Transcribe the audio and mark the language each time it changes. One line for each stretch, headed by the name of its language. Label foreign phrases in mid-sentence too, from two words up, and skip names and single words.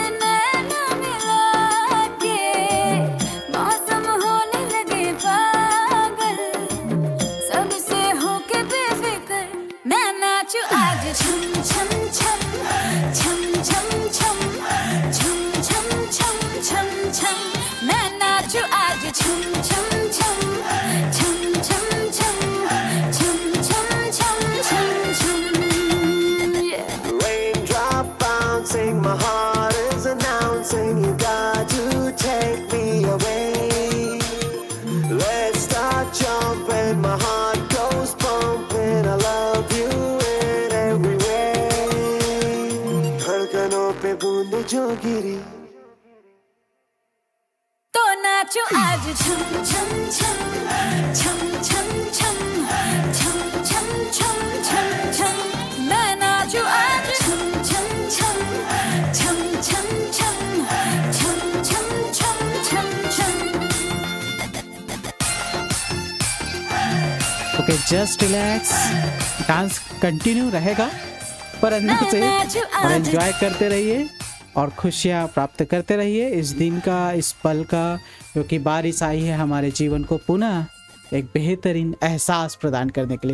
Hindi: नैना मिला के मौसम होने लगे पागल, सबसे होके बेफिक्र मैं नाचूं आज छम छम छम छम छम छम छम छम छम छम छम, मैं नाचूं आज छम छम छम छम छम छम छम छम छम छम छम,
English: yeah. Raindrop bouncing, my heart is announcing you got to take me away. Let's start jumping, my heart goes pumping, I love you in every way.
Hindi: धड़कनों पे बूंद जो गिरी, तो नाचो आज छम छम छम छम छम छम छम छम छम छम छम, मैं नाचो आज छम छम छम छम छम छम छम छम छम छम छम।
English: Okay, just relax. dance continue
Hindi: रहेगा पर अंदर से, और एंजॉय करते रहिए और खुशियाँ प्राप्त करते रहिए इस दिन का, इस पल का, क्योंकि बारिश आई है हमारे जीवन को पुनः एक बेहतरीन एहसास प्रदान करने के लिए।